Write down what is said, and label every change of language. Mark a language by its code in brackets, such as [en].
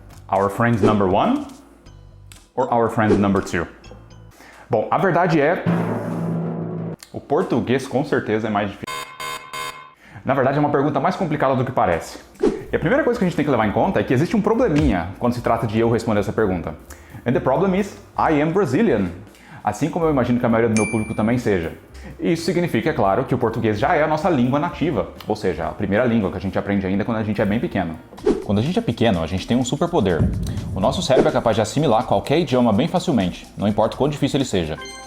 [en] Our friend number 1 or our friend number 2? [pt] Bom, a verdade é... O português com certeza é mais difícil. Na verdade é uma pergunta mais complicada do que parece. E a primeira coisa que a gente tem que levar em conta é que existe um probleminha quando se trata de eu responder essa pergunta. [en] And the problem is, I am Brazilian. [pt] Assim como eu imagino que a maioria do meu público também seja. E isso significa, é claro, que o português já é a nossa língua nativa, ou seja, a primeira língua que a gente aprende ainda quando a gente é bem pequeno. Quando a gente é pequeno, a gente tem um superpoder. O nosso cérebro é capaz de assimilar qualquer idioma bem facilmente, não importa o quão difícil ele seja.